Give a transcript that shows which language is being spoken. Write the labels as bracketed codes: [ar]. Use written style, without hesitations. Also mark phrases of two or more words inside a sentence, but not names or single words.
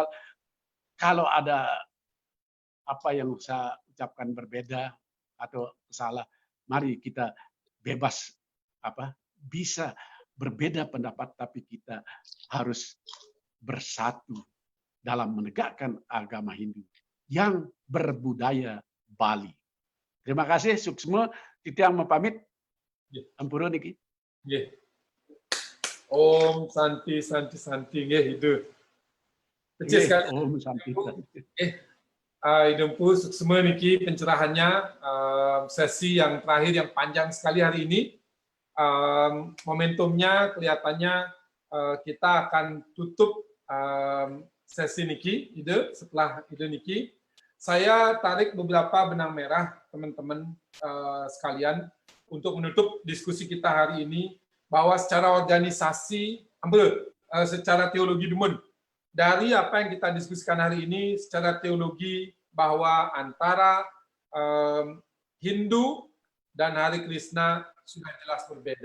[id] Kalau ada apa yang saya ucapkan berbeda atau salah, mari kita bebas bisa berbeda pendapat, tapi kita harus bersatu dalam menegakkan agama Hindu yang berbudaya Bali. Terima kasih, [ban] Suksma. Titiang mempamit. Ampura niki. [sa] Om Santi Santi Santi itu. [id] Kecil sekali. [sa] Om Santi. [ban] Idempu Suksma niki [id] pencerahannya, sesi yang terakhir yang panjang sekali hari ini. Momentumnya kelihatannya kita akan tutup sesi niki setelah ide niki. Saya tarik beberapa benang merah teman-teman sekalian untuk menutup diskusi kita hari ini, bahwa secara organisasi, secara teologi dumun, dari apa yang kita diskusikan hari ini, secara teologi bahwa antara Hindu dan Hari Krishna sudah jelas berbeda.